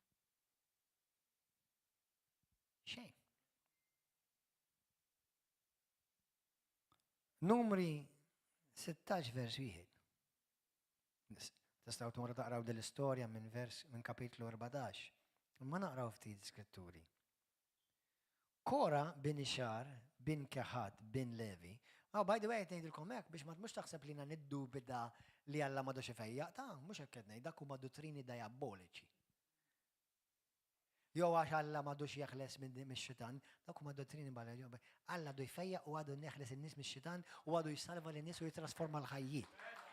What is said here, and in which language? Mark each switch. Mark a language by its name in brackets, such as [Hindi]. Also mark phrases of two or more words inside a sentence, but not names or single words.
[Maltese] Xejn. Numri 16 vers 1. Tistgħu tmorru taqraw dil-istorja minn kapitlu 14. Ma naqraw ftit skritturi. Kora bin Ixar, bin Keħat, bin Levi. [English] By the way, [Maltese] ngħidilkom hekk biex ma tmux taħseb li niddubita li Alla m'għadux ifejjaq, mhux hekk qed ngħid, dak huma dottrini diaboliċi. Jew għax Alla m'għadux jeħles mix-xitan, dak huma dottrini bħal Alla għadu jfejjaq u għadu neħles in-nies mix-xitan u għadu jsalva lin-nies u jitrasforma l-ħajjiet.